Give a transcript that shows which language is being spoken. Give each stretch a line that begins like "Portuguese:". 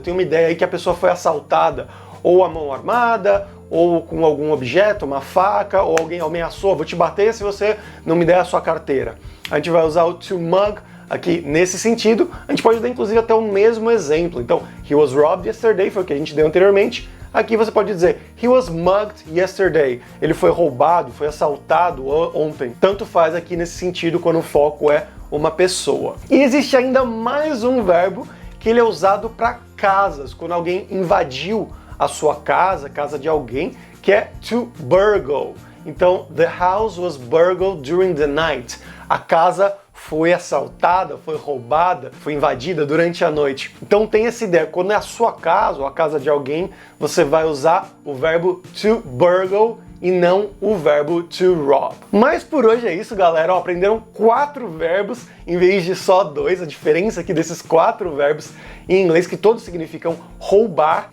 Portuguese: Tem uma ideia aí que a pessoa foi assaltada, ou a mão armada, ou com algum objeto, uma faca, ou alguém ameaçou, vou te bater se você não me der a sua carteira. A gente vai usar o to mug aqui nesse sentido. A gente pode dar inclusive até o mesmo exemplo. Então,
English: he was robbed yesterday,
Portuguese: foi o que a gente deu anteriormente. Aqui você pode dizer,
English: he was mugged yesterday.
Portuguese: Ele foi roubado, foi assaltado ontem. Tanto faz aqui nesse sentido quando o foco é uma pessoa. E existe ainda mais um verbo que ele é usado para casas, quando alguém invadiu a sua casa, a casa de alguém, que é to burgle.
English: Então, the house was burgled during the night.
Portuguese: A casa foi assaltada, foi roubada, foi invadida durante a noite. Então tem essa ideia, quando é a sua casa ou a casa de alguém, você vai usar o verbo to burgle e não o verbo to rob. Mas por hoje é isso, galera. Aprenderam 4 verbos em vez de só 2. A diferença aqui desses 4 verbos em inglês, que todos significam roubar.